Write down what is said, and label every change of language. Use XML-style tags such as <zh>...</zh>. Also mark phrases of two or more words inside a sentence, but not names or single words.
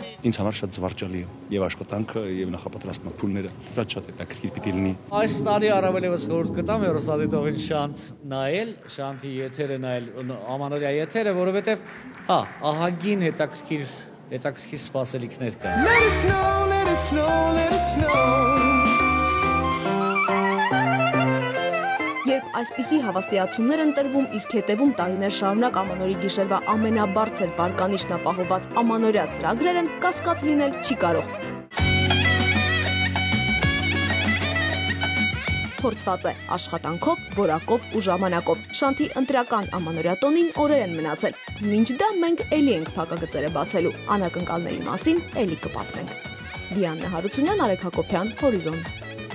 <hy>Ինձ համար շատ զվարճալի է եւ աշխատանքը եւ նախապատրաստման փուլները շատ հետաքրքիր պիտի լինի։ Այս տարի առավել եւս խորհուրդ կտամ հեռուստադիտողին Շանթ նայել, Շանթի եթերը նայել, ամանորյա եթերը, որովհետեւ ահագին հետաքրքիր սպասելիքներ կան։</hy> <en>Let it snow, let it snow, let it snow։</en> <hy>Երբ այսպիսի հավաստիացումներ են տրվում, իսկ հետևում տարիներ շարունակ ամանորի գիշերվա ամենաբարձր վարկանիշն ապահովված ամանորյա ծրագրեր են, կասկած լինել չի կարող։ Փորձված է աշխատանքով, որակով ու ժամանակով։ Շանթի ընտրական ամանորյա տոնին օրեր են մնացել։ Մինչ դա մենք էլի ենք փակագծերը բացելու, անակնկալների մասին էլի կպատմենք։ Դիանա Հարությունյան, Արեգ Հակոբյան, Հորիզոն։</hy>